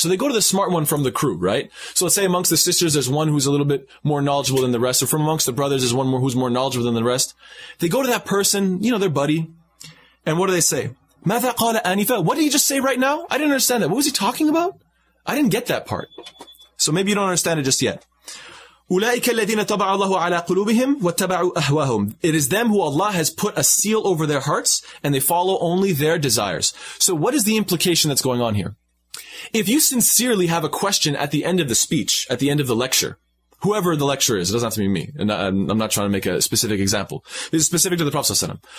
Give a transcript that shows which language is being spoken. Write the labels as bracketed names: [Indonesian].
[English] So they go to the smart one from the crew, right? So let's say amongst the sisters, there's one who's a little bit more knowledgeable than the rest. Or from amongst the brothers, there's one more who's more knowledgeable than the rest. They go to that person, their buddy. And what do they say? [Arabic] ماذا قال آنفا? [English] What did he just say right now? I didn't understand that. What was he talking about? I didn't get that part. So maybe you don't understand it just yet. [Arabic] أولئك الذين طبع الله على قلوبهم واتبعوا أهواهم. [English] It is them who Allah has put a seal over their hearts and they follow only their desires. So what is the implication that's going on here? If you sincerely have a question at the end of the speech, at the end of the lecture, whoever the lecturer is, it doesn't have to be me. And I'm not trying to make a specific example. This is specific to the Prophet ﷺ.